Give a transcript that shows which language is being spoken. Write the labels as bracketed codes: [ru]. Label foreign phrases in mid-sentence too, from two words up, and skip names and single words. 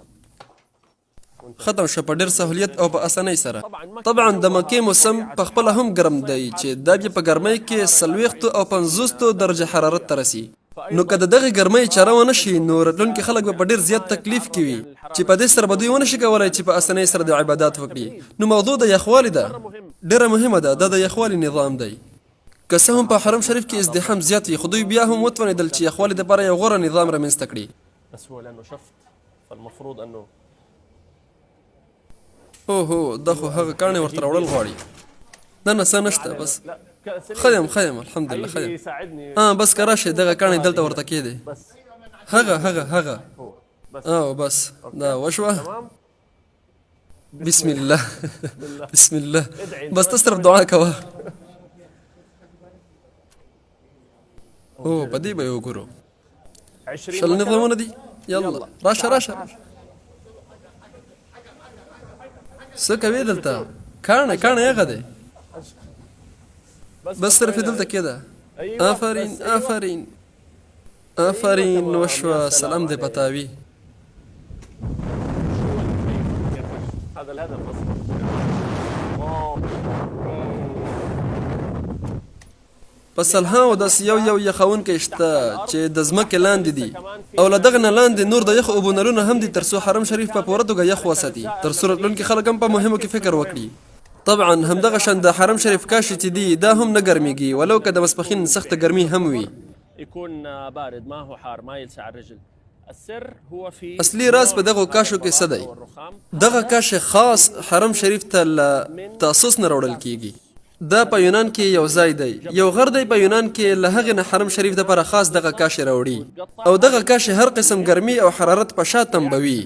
[ps] ختم شو په ډېر سهولیت او په اسانۍ سره طبعا د مکې موسم په خپله هم ګرم دی چې دا بیا په ګرمۍ کې 40 او 50 درجه حرارت ته رسي نو که د دغې ګرمۍ چاره ونه شي نو راتلونکي خلک به په ډېر زیات تکلیف کې وي چې په دې سره به دوی ونه شي کولی چې په اسانۍ سره د عبادات وکړي نو موضوع د یخوالي ده ډېره مهمه ده دا د یخوالي نظام دی که څه هم په حرم شریف کې ازدحام زیات وي خو دوی بیا هم وتوانېدل چې یخوالي دپاره یو غوره نظام رامنځته کړي [ar] بس هو لانه شفت فالمفروض انه [ps] اوهو دا خو هغه کاڼي ورته راوړل غواړي نه څه نشته بس خیم الحمدلله خیم بس که راشئ دغه کاڼي دلته ورته کېدی هغه بس دا وشوه. بسم الله بسم الله. بس تصرف دعاء كوا. بدي به وګورو. شل نظامونه دي. يلا راشه څه کوي دلته؟ کاڼه یغه دی. بس صرف دلته کېده. آفرین وشوه. سلام دې پتاوي. [ar] هذا الهدف [ps] پس الهاو داس یو یخونکی شته چې د ځمکې لاندې دي او له دغه نه لاندې نور د یخ اوبو نلونه هم دي تر څو حرم شریف په پوره توګه یخ وساتي، تر څو راتلونکي خلک هم په مهمو کې فکر وکړي. طبعا همدغه شان د حرم شریف کاشي چې دي دا هم نه ګرمېږي ولو که د ماسپښین سخته ګرمي هم وي. [ar] يكون بارد ما هو حار ما يلسع الرجل. السر هو في [ps] اصلي راز په دغه کاشو کې څه دی؟ دغه کاش خاص حرم شریف ته له تاسوس نه راوړل کیږي. دا په یونان کې یو ځای دی، یو غر دی په یونان کې له هغې نه حرم شریف دپاره خاص دغه کاش راوړي او دغه کاش هر قسم ګرمي او حرارت په شا تنبوي.